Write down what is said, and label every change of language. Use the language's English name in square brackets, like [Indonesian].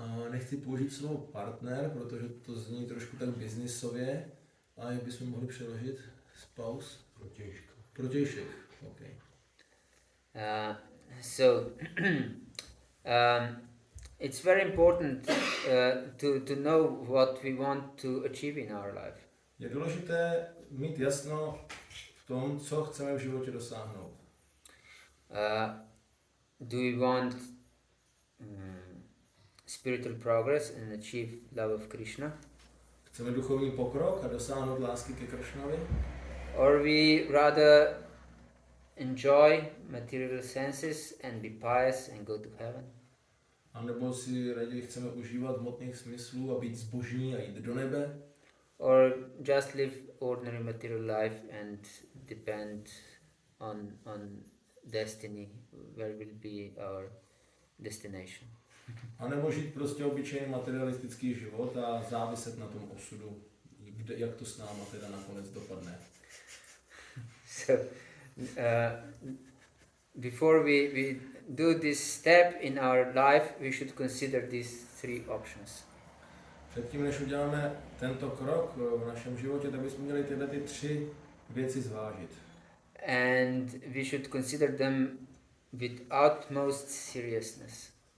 [Czech] Nechci použít slovo partner, protože to zní trošku tak biznisově. A jak bychom mohli přeložit? [English] Spouse? Protějšek. Okay. So it's very important to know what we want to achieve in our life. [Czech] Je důležité mít jasno v tom, co chceme v životě dosáhnout. [English] Do we want spiritual progress and achieve love of Krishna? [Czech] Chceme duchovní pokrok a dosáhnout lásky ke Krishnovi? [English] Or we rather enjoy material senses and be pious and go to heaven? [Czech] A nebo si raději chceme užívat hmotných smyslů a být zbožní a jít do nebe? [English] Or just live ordinary material life and depend on destiny, where will be our destination? [Czech] A nebo žít prostě obyčejný materialistický život a záviset na tom osudu, jak to s náma teda nakonec dopadne. [English] So, before we do this step in our life, we should consider these three options. [Czech] Předtím, než uděláme tento krok v našem životě, tak bychom měli tyhle ty tři věci zvážit. [English] And we should consider them with utmost seriousness.